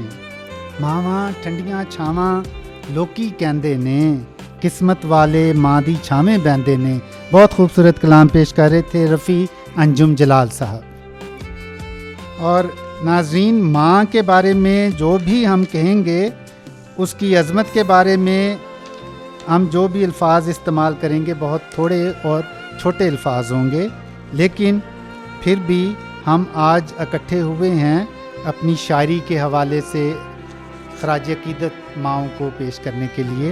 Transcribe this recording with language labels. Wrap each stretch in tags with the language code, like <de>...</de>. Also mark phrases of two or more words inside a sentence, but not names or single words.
<pa>ਮਾਵਾਂ ਠੰਡੀਆਂ ਛਾਵਾਂ ਲੋਕੀ ਕਹਿੰਦੇ ਨੇ। ਕਿਸਮਤ ਵਾਲੇ ਮਾਂ ਦੀ ਛਾਵੇਂ ਬਹੰਦੇ ਨੇ।</pa> <ur>بہت خوبصورت کلام پیش کر رہے تھے رفیع انجم جلال صاحب. اور ناظرین، ماں کے بارے میں جو بھی ہم کہیں گے اس کی عظمت کے بارے میں ہم جو بھی الفاظ استعمال کریں گے بہت تھوڑے اور چھوٹے الفاظ ہوں گے، لیکن پھر بھی ہم آج اکٹھے ہوئے ہیں اپنی شاعری کے حوالے سے خراج عقیدت ماؤں کو پیش کرنے کے لیے.</ur>